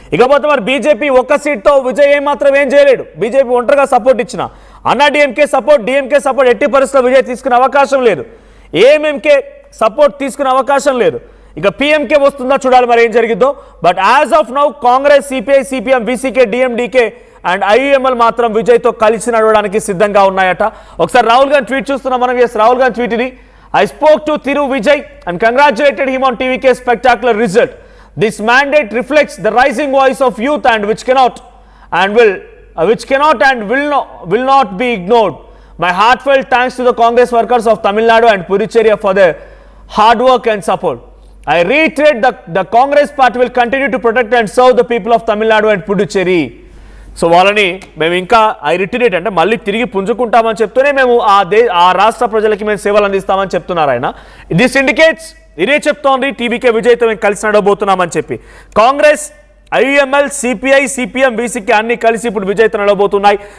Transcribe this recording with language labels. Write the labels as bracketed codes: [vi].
[te] ఇకపోతే మరి బీజేపీ ఒక్క సీట్తో విజయ్ ఏం చేయలేడు. బీజేపీ ఒంటరిగా సపోర్ట్ ఇచ్చిన అన్నా డిఎంకే సపోర్ట్, డిఎంకే సపోర్ట్ ఎట్టి పరిస్థితుల్లో విజయ్ తీసుకునే అవకాశం లేదు. ఏఎంఎంకే సపోర్ట్ తీసుకునే అవకాశం లేదు. ఇక పిఎంకే వస్తుందా చూడాలి మరి ఏం జరిగిద్దో. [en] but as of now [te] Congress, CPI, CPM, VCK, DMDK and IUML మాత్రం విజయ్తో కలిసి నడవడానికి సిద్ధంగా ఉన్నాయట. ఒకసారి రాహుల్ గాంధీ ట్వీట్ చూస్తున్నాం మనం. రాహుల్ గాంధీ ట్వీట్ ఇది. [en] I spoke to Thiru Vijay and congratulated him on TVK's spectacular result. This mandate reflects the rising voice of youth and which cannot and will not be ignored. My heartfelt thanks to the Congress workers of Tamil Nadu and Puducherry for their hard work and support. I reiterate that the Congress party will continue to protect and serve the people of Tamil Nadu and Puducherry. [te] So వాళ్ళని మేము ఇంకా రిటైరేట్ అంటే మళ్ళీ తిరిగి పుంజుకుంటామని చెప్తూనే మేము ఆ రాష్ట్ర ప్రజలకి మేము సేవలు అందిస్తామని చెప్తున్నారు ఆయన. [en] this indicates [te] ఇదే చెప్తోంది టీవీకే విజయ్తో మేము కలిసి నడవబోతున్నామని చెప్పి. Congress, IUML, CPI, CPM, VCK అన్ని కలిసి ఇప్పుడు విజయ్తో నడవబోతున్నాయి.